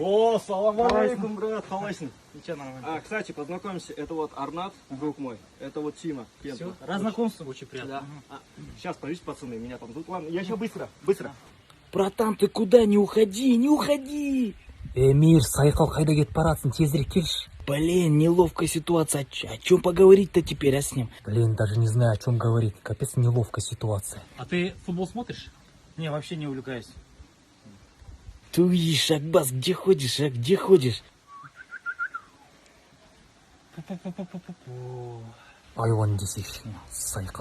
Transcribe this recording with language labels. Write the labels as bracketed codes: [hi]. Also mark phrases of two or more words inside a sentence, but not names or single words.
[kk] О, [ar] سلام عليكم, [kk] брат, халасин. [ru] Ничего, нормально. Кстати, познакомься, это вот Арнат, друг мой, это вот Тима. Все, раз знакомство, очень приятно. Да. Сейчас, подождите, пацаны, меня там ждут. Ладно, я сейчас быстро. Братан, ты куда? Не уходи. Эмир, [kk] сайқал қайда кетіп баратсың, тезірек келші. [ru] Блин, неловкая ситуация. О чем поговорить-то теперь, с ним? Блин, даже не знаю, о чем говорить. Капец, неловкая ситуация. А ты футбол смотришь? Не, вообще не увлекаюсь. Ты, Шахбас, где ходишь, а? Где ходишь? [kk] Айуан десейші, сайқал.